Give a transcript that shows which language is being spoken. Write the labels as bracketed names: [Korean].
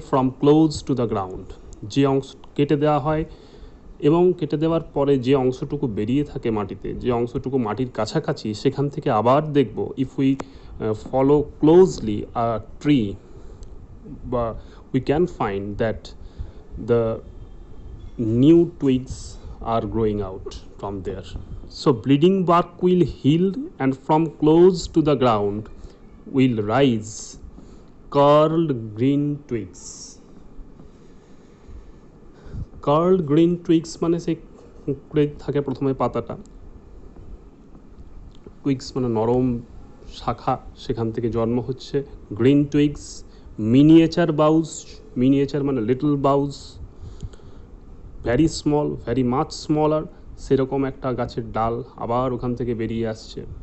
[English] From close to the ground. [Bangla] যে অংশ কেটে দেওয়া হয় এবং কেটে দেওয়ার পরে যে অংশটুকু বেরিয়ে থাকে মাটিতে, যে অংশটুকু মাটির কাছাকাছি, সেখান থেকে আবার দেখব, [English] If we follow closely a tree, বা we can find that the new twigs are growing out from there. So bleeding bark will heal, and from close to the ground will rise curled green twigs. [Bangla] Curled green twigs মানে সেই কুঁকড়ে থাকে প্রথমে পাতাটা, টুইগস মানে নরম শাখা, সেখান থেকে জন্ম হচ্ছে গ্রিন টুইগস। মিনিয়েচার বাউজ, মিনিয়েচার মানে little boughs, [English] very small, very much smaller, [Bangla] সেরকম একটা গাছের ডাল আবার ওখান থেকে বেরিয়ে আসছে।